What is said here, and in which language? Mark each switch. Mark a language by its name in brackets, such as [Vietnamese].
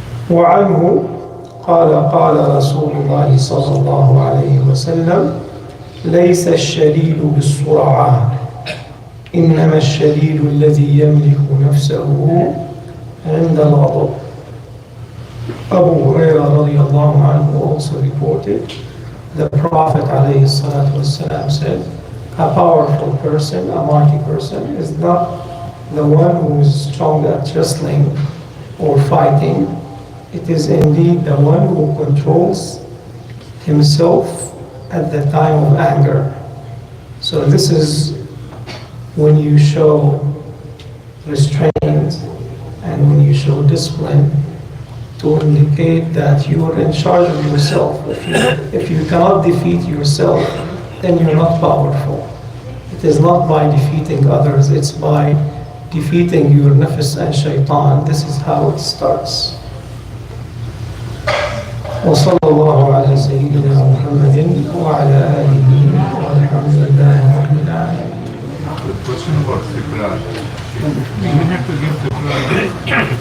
[Arabic] وعنه قال قال رسول الله صلى الله عليه وسلم ليس الشديد بالسرعة إنما الشديد الذي يملك نفسه عند الغضب. [English] Abu Hurairah radiallahu anhu also reported the Prophet ﷺ said, a powerful person, a mighty person, is not the one who is strong at wrestling or fighting. It is indeed the one who controls himself at the time of anger. So this is when you show restraint and when you show discipline, to indicate that you are in charge of yourself. If you cannot defeat yourself, then you're not powerful. It is not by defeating others, it's by defeating your nafs and shaitan. This is how it starts. [Arabic] وصلى الله على سيدنا محمد وعلى آله والحمد لله رب العالمين. [English] The question about Tikrar. You have to give Tikrar.